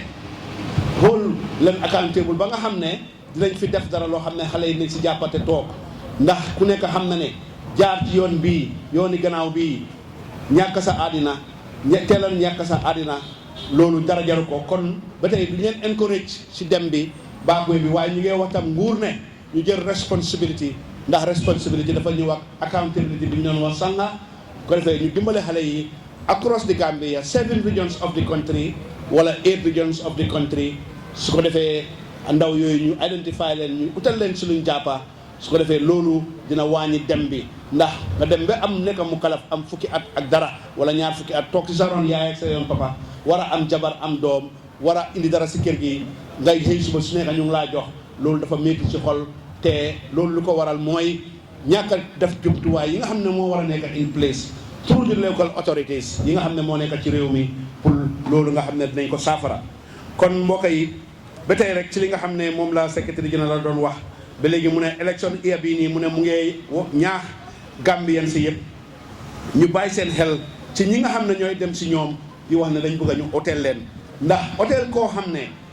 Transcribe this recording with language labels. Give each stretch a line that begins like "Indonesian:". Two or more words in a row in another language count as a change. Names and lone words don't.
Wolof: xool leen accountable ba nga xam ne dinañ fi def dara loo xam ne xale yi nañ si jàppate toog ndax ku nekk xam na ne jaar ci yoon bii yooni gannaaw bii ñàkk sa àddina teelal ñàkk sa àddina loolu dara jaru ko kon ba tey du leen encourage si dem bi baakuwe bi waaye ñu ngi wax tam nguur ne ñu jël responsibility ndax responsibility dafa ñëw ak accountability bi ñu doon wax sànga ko defee ñu dimbale xale yi
English: across the Gambia 7 regions of the country
Wolof: wala
English: 8 regions of the country
Wolof: su ko defee ndaw yooyu ñu identify leen ñu utal leen si luñ jàppa su ko defee loolu dina wàññi dem bi ndax nga dem ba am nekk mu kalaf am fukki at ak dara wala ñaar fukki at toog ci sa roon yaay ak sa yoon papa war a am jabar am doom war a indi dara si kër gi ngay xëy suba su nekk ñu ngi laa jox loolu dafa métti ci xol te loolu lu ko waral mooy ñàkk a def jumtuwaay yi nga xam ne moo war a nekk
English: in place through the local authorities
Wolof: yi nga xam ne moo nekk ci réew mi pour loolu nga xam ne dinañ ko saafara kon mbokk yi ba tey rek ci li nga xam ne moom la
French: secrétaire général
Wolof: doon wax ba léegi mu ne élection year bii nii mu ne mu ngi ñaax Gambien si yëpp ñu bàyyi seen xel ci ñi nga xam ne ñooy dem si ñoom di wax ne dañ bëgg a ñu hôtel leen ndax hôtel koo xam ne